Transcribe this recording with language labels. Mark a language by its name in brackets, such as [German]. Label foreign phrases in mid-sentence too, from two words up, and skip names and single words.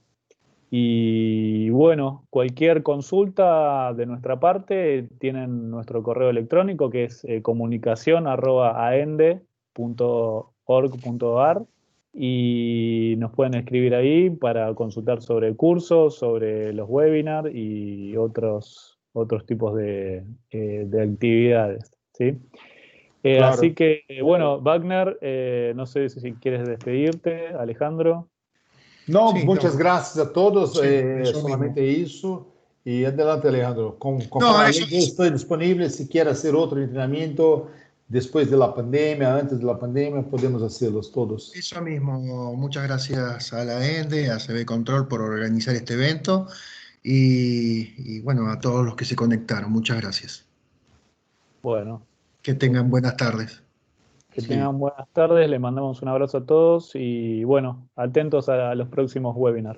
[Spanish] Y bueno, cualquier consulta de nuestra parte, tienen nuestro correo electrónico que es comunicacion@aende.org.ar y nos pueden escribir ahí para consultar sobre cursos, sobre los webinars y otros tipos de actividades, ¿sí? Así Claro. que, bueno, Wagner, no sé si quieres despedirte, Alejandro. [Portuguese] Não, [Spanish] Sí, [Portuguese] muitas [Spanish] no, [Portuguese] graças a todos. [Spanish] sí, eso Solamente mismo. [Portuguese] isso. E adelante, Alejandro. Como [Spanish] No, [Portuguese] falei, eu estou disponível. Se quer fazer outro treinamento depois da pandemia, antes da pandemia, podemos fazê-los todos. [Spanish] eso mismo. Muchas gracias a la ENDE, a CB Control por organizar este evento y bueno, a todos los que se conectaron. Muchas gracias. Bueno, Que tengan buenas tardes. que Sí. tengan buenas tardes, les mandamos un abrazo a todos y bueno, atentos a los próximos webinars.